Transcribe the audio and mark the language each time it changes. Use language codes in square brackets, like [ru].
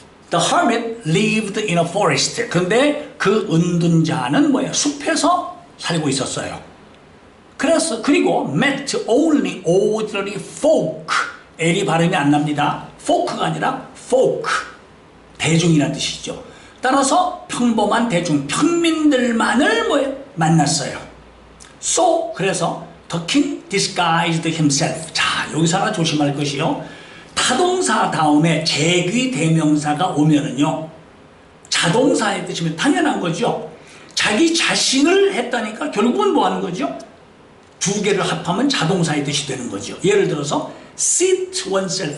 [en] The hermit lived in a forest. [ko] 근데 그 은둔자는 뭐예요? 숲에서 살고 있었어요. 그리고 [en] met only ordinary folk. [ko] L이 발음이 안 납니다. folk가 아니라 folk. 대중이라는 뜻이죠. 따라서 평범한 대중, 평민들만을 뭐예요? 만났어요. [en] So, [ko] 그래서 [en] the king disguised himself. [ko] 자, 여기서 하나 조심할 것이요. 타동사 다음에 재귀 대명사가 오면은요, 자동사의 뜻이면 당연한 거죠. 자기 자신을 했다니까 결국은 뭐 하는 거죠? 두 개를 합하면 자동사의 뜻이 되는 거죠. 예를 들어서 seat oneself.